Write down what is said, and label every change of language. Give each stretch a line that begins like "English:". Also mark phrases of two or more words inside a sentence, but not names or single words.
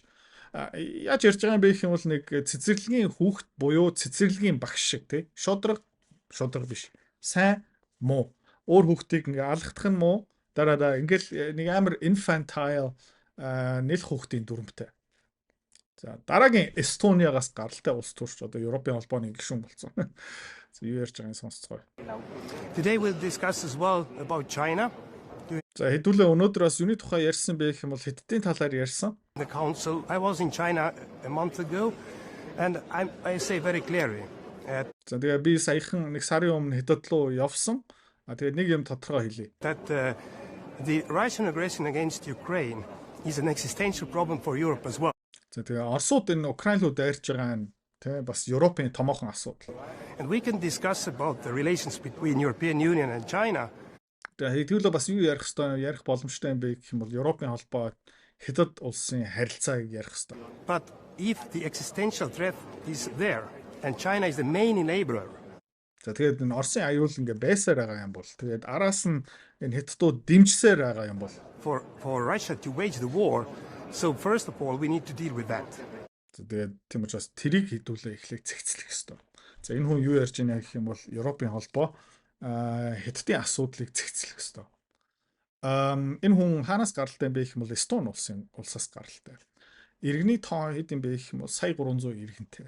Mongolian: Яаж ярьж байгаа юм бэ гэх юм бол нэг цэцэрлэгийн хүүхэд буюу цэцэрлэгийн багш шиг тий шодрог биш сайн муу өөр хүүхдийг ингээ алгадах нь муу дараа ингээл нэг амар infantile нэл хүүхдийн дүрмтэй. За дараагийн Эстонягаас гаралтай улс төрч одоо Европын холбооны гишүүн болсон. Юу ярьж байгааг сонсцгоо.
English: Today we'll discuss as well about China.
Mongolian: За хэдүүлээ өнөөдөр бас юуны тухай ярьсан бэ гэх юм бол Хятадын талаар ярьсан.
English: The council. I was in China a month ago and I say very clearly.
Mongolian: За тэгээ би саяхан нэг сарын өмнө Хятад руу явсан. Тэгээ нэг юм тодорхой хэлье.
English: That the Russian aggression against Ukraine is an existential problem for Europe as well.
Mongolian: За тэгээ Оросууд энэ Украин руу дайрч байгаа нь тэ бас Европын томоохон асуудал.
English: And we can discuss about the relations between European Union and China.
Mongolian: Тэгээ хэдүүлээ бас юу ярих хэвээр ярих боломжтой юм бэ гэх юм бол Европын холбоо Хятад улсын харилцааг ярих хэвээр.
English: But if the existential threat is there and China is the main enabler.
Mongolian: За тэгээд энэ Оросын аюул ингээ байсаар байгаа юм бол тэгээд араас нь энэ Хятадууд дэмжсээр байгаа юм бол
English: For Russia to wage the war, so first of all we need to deal with that.
Mongolian: Тэгээд тийм учраас тэрийг хэдүүлээ эхлэх цэгцлэх хэвээр. За энэ хүн юу ярьж байна гэх юм бол Европын холбоо Хятадын асуудлыг цэгцлэх хэвээр. Энэ хүн хаанаас гаралтай юм бэ гэх юм бол Эстон улсаас гаралтай. Иргэний тоо хэд юм бэ гэх юм бол сая 300 иргэнтэй.